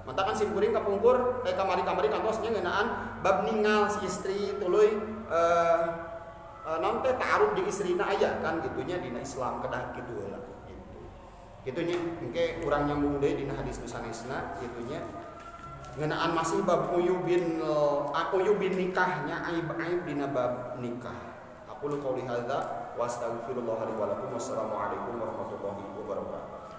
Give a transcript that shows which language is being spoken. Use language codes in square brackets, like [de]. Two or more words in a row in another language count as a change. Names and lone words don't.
[su] Manta kan sim kuring kapungkur kamari-kamari kantos nya ngeunaan bab ningal si istri tuluy naon teh ta'aruf jeung istrina aya kan gitunya dina Islam kedah kitu heula gitu. Kitunya engke urang nyambung deui dina hadis nu sanesna gitunya ngeunaan masih bab uyubin nikahnya aib-aib dina bab nikah. [ar] أقول قولي هذا وأستغفر الله لي ولكم والسلام عليكم ورحمة الله وبركاته.